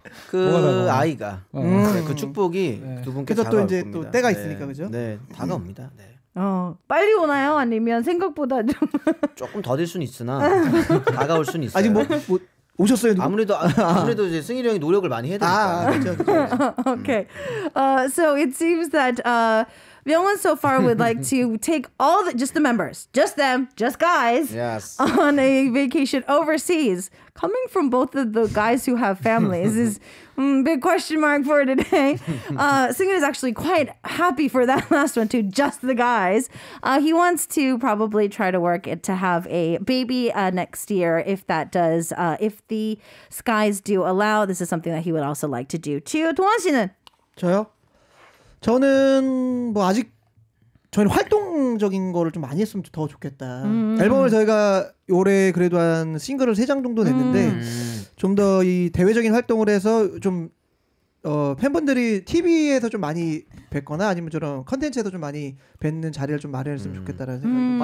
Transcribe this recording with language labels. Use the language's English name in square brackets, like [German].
[Korean] 그 아이가 그 축복이 두 분께 그래서 또 다가올 이제 겁니다. 또 때가 있으니까, 그죠? 네, 다가옵니다. 네. 빨리 오나요? 아니면 생각보다 좀 조금 더딜 수는 있으나 다가올 수는 있어요. 아직 뭐 오셨어요? 누구? 아무래도 이제 승일이 형이 노력을 많이 해야 되니까. 그렇죠. [English] Okay. So it seems that Myungwon so far would like to take just the members, just them, just guys, Yes. on a vacation overseas. Coming from both of the guys who have families is big question mark for today. Singin is actually quite happy for that last one too, just the guys. He wants to probably try to work it to have a baby next year if that does, if the skies do allow. This is something that he would also like to do too. [Korean] 동원 씨는? 저요? 저는 뭐 아직 저희는 활동적인 거를 좀 많이 했으면 더 좋겠다. 앨범을 저희가 올해 그래도 한 싱글을 3장 정도 냈는데 좀 더 이 대외적인 활동을 해서 좀 팬분들이 TV에서 좀 많이 뵙거나 아니면 저런 컨텐츠에서 좀 많이 뵙는 자리를 좀 마련했으면 좋겠다라는 생각이